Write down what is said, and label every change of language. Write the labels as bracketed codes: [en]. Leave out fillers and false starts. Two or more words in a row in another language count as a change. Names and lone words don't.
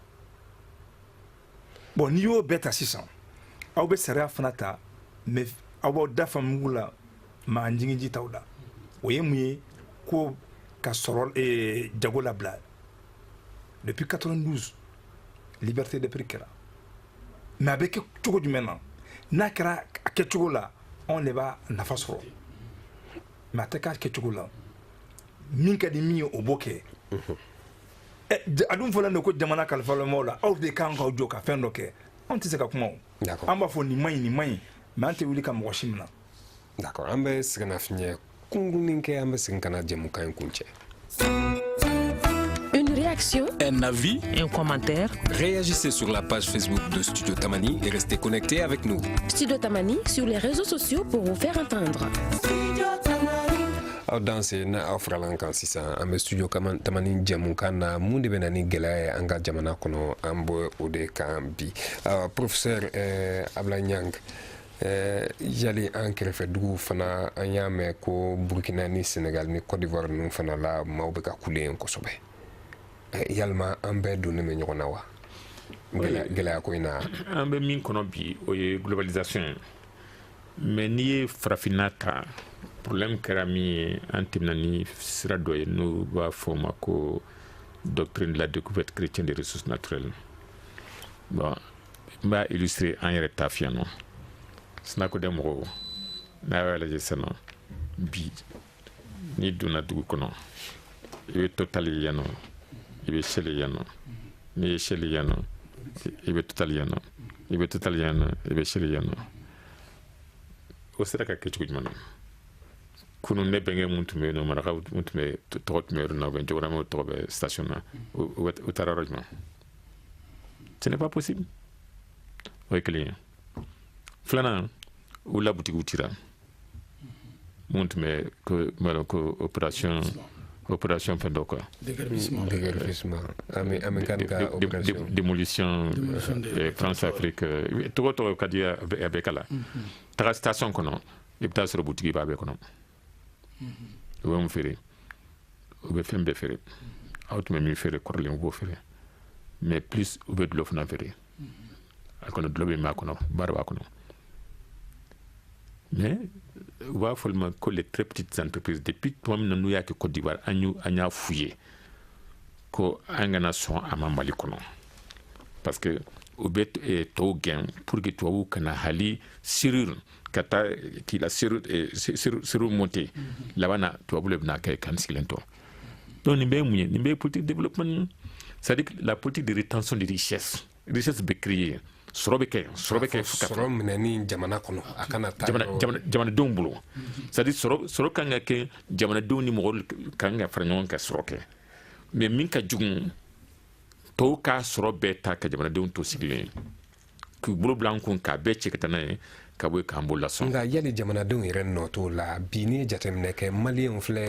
[bm] bon n'i y'o bɛɛ ta sisan aw bɛ sariya fana ta mais aw b'aw dafa mugu la maa jigin t'aw da o ye mun ye ko ka sɔrɔ jago labila [fr] depuis 92 liberté de prix [bm] kɛra mais a bɛ kɛ cogo jumɛn na n'a kɛra a kɛcogo la anw de b'a nafa sɔrɔ mais a tɛ k'a kɛcogo la min ka di min ye o b'o kɛ a dun fɔlen don ko jamana kalifalamaw la aw de kan k'aw jɔ ka fɛn dɔ kɛ anw tɛ se ka kuma o an b'a fɔ nin man ɲi mais an tɛ wuli ka mɔgɔ si minɛ d'accord an bɛ segin na fiɲɛ kunkunin kɛ an bɛ segin ka na jɛmukan in kun cɛ. [fr] Une réaction, un avis, un commentaire. Réagissez sur la page Facebook de Studio Tamani et restez connectés avec nous. Studio Tamani sur les réseaux sociaux pour vous faire entendre. [bm] aw danse na aw faralan kan sisan an bɛ studio tamani jɛmukan na mun de bɛ na ni gɛlɛya ye an ka jamana kɔnɔ an bɔ o de kan bi professeur Ablaye Niang yali an kɛrɛfɛ dugu fana an y'a mɛn ko Burkina ni Senegal ni Côte d'Ivoire ninnu fana la maaw bɛ ka kule yen kosɛbɛ yalima an bɛɛ donnen bɛ ɲɔgɔn na wa gɛlɛya ko in na an bɛ min kɔnɔ bi o ye globalisation mais n'i ye farafinna ta problème kɛra min ye an tɛmɛna ni sira dɔ ye n'o b'a fɔ o ma ko [fr] doctrine de la découverte chrétienne des ressources naturelles [bm] bon n b'a illustrer an yɛrɛ ta fiyɛ nɔ sinakodɛ mɔgɔw n'a y'a lajɛ sisan nɔ bi n'i donna dugu kɔnɔ i bɛ Total ye yan nɔ i bɛ Shell ye yan nɔ n'i ye Shell ye yan nɔ i bɛ Total yan nɔ i bɛ Total yan nɔ i bɛ Shell yan nɔ o sera ka kɛ cogo jumɛn na kunun ne bɛnkɛ mun tun bɛ yen nɔ marakaw mun tun bɛ tɔgɔ tun bɛ yɔrɔ na u bɛ jɔgɔramaw tɔgɔ bɛ station na u taara yɔrɔ jumɛn [fr] ce n'est pas possible [bm] o ye kelen ye filanan u la butigiw cira mun tun bɛ ko opération fɛn dɔ quoi déguerpissement démolition France Afrique tɔgɔ ka di a bɛɛ kala taga station kɔnɔ i bɛ taa sɔrɔ butigi b'a bɛɛ kɔnɔ u bɛ mun feere u bɛ fɛn bɛɛ feere aw tun bɛ min feere kɔrɔlen u b'o feere [fr] mais plus [bm] u bɛ dulɔ fana feere a kɔnɔ dulɔ bɛ min a kɔnɔ baara b'a kɔnɔ mais u b'a fɔ olu ma ko [fr] les très petites entreprises [bm] depuis tuma min na n'u y'a kɛ Côte d'Ivoire an y'a f'u ye ko an kana sɔn a ma Mali kɔnɔ [fr] parce que [bm] u bɛ tɔw gɛn [fr] pour que [bm] tubabuw kana hali serrure ka taa k'i la serrure monter laban na tubabuw de bɛna kɛ kan sigilen tɔ donc nin bɛɛ ye mun ye nin bɛɛ ye [fr] politique de développement c'est-à-dire la politique de rétention de richesse [bm] bɛ créer sɔrɔ bɛ kɛ sɔrɔ minɛni jamana kɔnɔ a kana taa jamanadenw bolo c'est-à-dire sɔrɔ kan ka kɛ jamanadenw ni mɔgɔw kan ka fara ɲɔgɔn kan sɔrɔ kɛ mais min ka jugu tɔw k'a sɔrɔ bɛɛ ta ka jamanadenw to sigilen k'u bolo bila an kun k'a bɛɛ cɛ ka taa n'a ye ka bɔ k'an bolo lasɔn nka yali jamanadenw yɛrɛ nɔ t'o la bi ni jateminɛ kɛ maliyɛnw filɛ